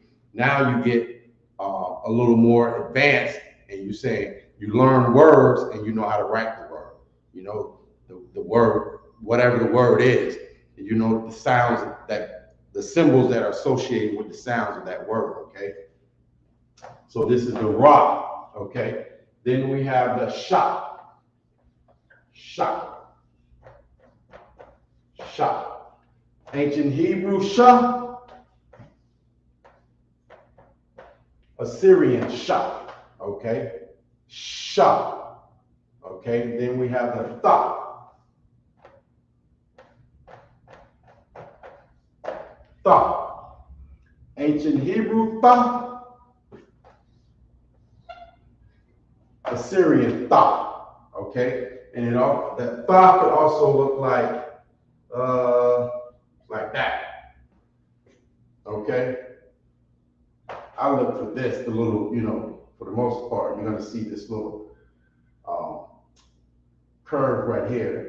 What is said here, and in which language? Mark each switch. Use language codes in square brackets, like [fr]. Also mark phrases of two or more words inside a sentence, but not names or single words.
[en] Now you get a little more advanced, and you say you learn words and you know how to write the word. You know the word, whatever the word is, and you know the sounds that the symbols that are associated with the sounds of that word. Okay. So this is the ra. Okay. Then we have the sha. Sha. Sha. Ancient Hebrew sha. Assyrian sha. Okay. Sha. Okay. Then we have the tha. Tha. Ancient Hebrew tha. Assyrian tha. Okay. And it all that tha could also look like that. Okay. I look for this, the little, you know, for the most part, you're gonna see this little curve right here.